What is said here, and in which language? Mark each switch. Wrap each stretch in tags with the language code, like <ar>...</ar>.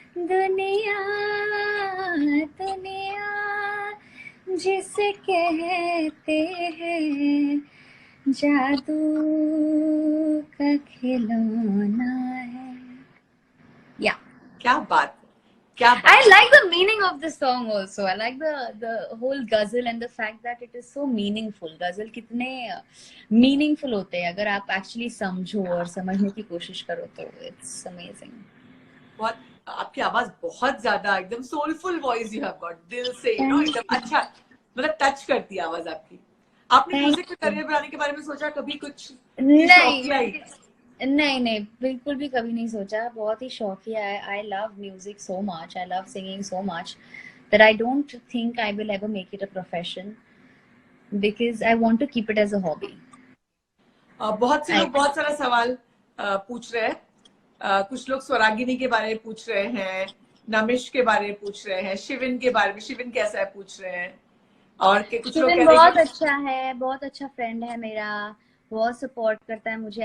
<hi>दुनिया दुनिया जिसे कहते हैं जादू का खिलौना है। या क्या बात है, क्या बात</hi> <en>I like the meaning of the song also. I like the whole ghazal and the fact that it is so meaningful.</en> <hi>ghazal कितने meaningful होते हैं अगर आप actually समझो और समझने की कोशिश करो तो</hi> <en>it's amazing.</en> <hi>बहुत, आपकी आवाज बहुत ज्यादा एकदम</hi> <en>soulful voice you have got,</en> <hi>दिल से यू नो एकदम अच्छा, मतलब टच करती है आवाज आपकी। आपने म्यूजिक में करियर बनाने के बारे में सोचा कभी कुछ? नहीं, बिल्कुल भी कभी नहीं सोचा। बहुत ही शौकिया है।</hi> <en>I love music so much, I love singing so much that I don't think I will ever make it a profession because I want to keep it as a hobby.</en> <hi>बहुत से लोग बहुत सारा सवाल पूछ रहे हैं। कुछ लोग स्वरागिनी के बारे में पूछ रहे हैं, नमिश के बारे में पूछ रहे हैं, शिविन के बारे में, शिविन कैसा है पूछ रहे हैं, और कुछ लोग कह रहे हैं बहुत अच्छा है, बहुत अच्छा फ्रेंड है मेरा, बहुत सपोर्ट करता है मुझे।</hi>